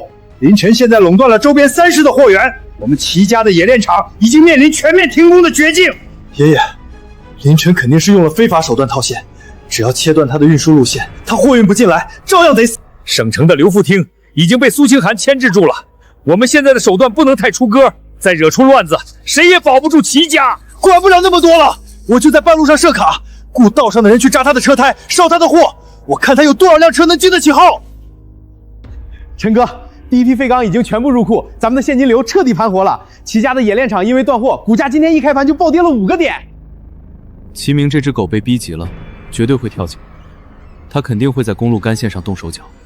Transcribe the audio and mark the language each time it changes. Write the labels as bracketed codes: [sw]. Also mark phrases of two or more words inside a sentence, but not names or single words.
[zh] 林晨現在壟斷了周邊3市的貨源，我們齊家的冶煉廠已經面臨全面停工的絕境。爺爺，林晨肯定是用了非法手段套現，只要切斷他的運輸路線，他貨運不進來，照樣得死。省城的劉福廳已經被蘇清寒牽制住了，我們現在的手段不能太出格。再惹出亂子，誰也保不住齊家。管不了那麼多了，我就在半路上設卡，雇道上的人去扎他的車胎，燒他的貨。我看他有多少輛車能經得起耗。陳哥，第一批廢鋼已經全部入庫，咱們的現金流徹底盤活了。齊家的冶煉廠因為斷貨，股價今天一開盤就暴跌了5個點。齊明這隻狗被逼急了，絕對會跳井，他肯定會在公路幹線上動手腳。